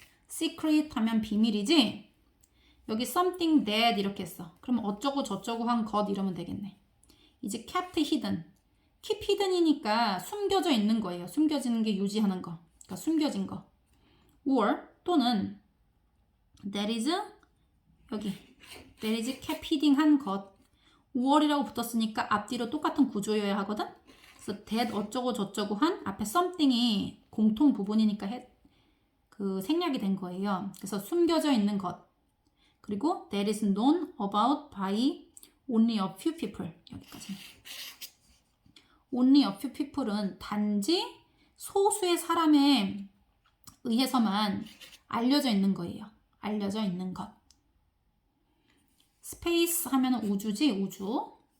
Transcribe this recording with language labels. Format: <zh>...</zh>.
<ko>secret 하면 비밀이지? 여기 something that 이렇게 했어. 그럼 어쩌고 저쩌고 한 것 이러면 되겠네.</ko> <en>is kept hidden.</en> <ko>keep hidden이니까 숨겨져 있는 거예요. 숨겨지는 게 유지하는 거. 그러니까 숨겨진 거. or 또는 that is 여기</ko> <en>that is kept hidden</en> <ko>한 것. or이라고 붙었으니까 앞뒤로 똑같은 구조여야 하거든. 그래서 that 어쩌고 저쩌고 한 앞에 something이 공통 부분이니까 그 생략이 된 거예요. 그래서 숨겨져 있는 것. 그리고</ko> <en>that is known about by only a few people.</en> <ko>여기까지.</ko> <en>only a few people</en> <ko>은 단지 소수의 사람에 의해서만 알려져 있는 거예요. 알려져 있는 것. space 하면 우주지, 우주.</ko>